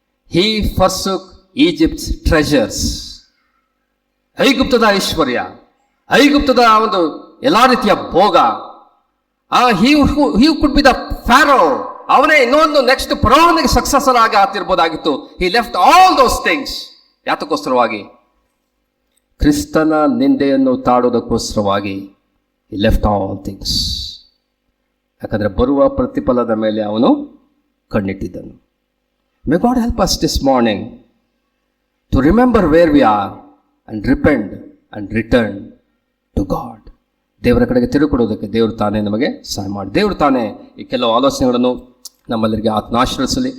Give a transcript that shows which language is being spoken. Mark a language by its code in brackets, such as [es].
[en] He forsook Egypt's treasures. [kn] ಐಗುಪ್ತದ ಐಶ್ವರ್ಯ, ಐಗುಪ್ತದ ಒಂದು ಎಲ್ಲ ರೀತಿಯ ಭೋಗ. [en] he could be the pharaoh. [kn] ಅವನೇ ಇನ್ನೊಂದು ನೆಕ್ಸ್ಟ್ ಫರೋಹನಿಗೆ ಸಕ್ಸಸರ್ ಆಗಿ ಆಗ್ತಿರ್ಬೋದಾಗಿತ್ತು. [en] he left all those things. [kn] ಯಾತಕ್ಕೋಸ್ಕರವಾಗಿ? ಕ್ರಿಸ್ತನ ನಿಂದೆಯನ್ನು ತಾಡುವುದಕ್ಕೋಸ್ಕರವಾಗಿ [en] he left all things. [kn] ಯಾಕಂದರೆ ಬರುವ ಪ್ರತಿಫಲದ ಮೇಲೆ ಅವನು ಕಣ್ಣಿಟ್ಟಿದ್ದನು. [en] May God help us this morning to remember where we are and repent and return to God. [kn] ದೇವರ ಕಡೆಗೆ ತಿರುಗಿಕೊಡೋದಕ್ಕೆ ದೇವರು ತಾನೇ ನಮಗೆ ಸಹಾಯ ಮಾಡಿ. ದೇವರು ತಾನೇ ಈ ಕೆಲವು ಆಲೋಚನೆಗಳನ್ನು ನಮ್ಮೆಲ್ಲರಿಗೆ ಆತ್ಮ ಆಶೀರ್ವದಿಸಲಿ.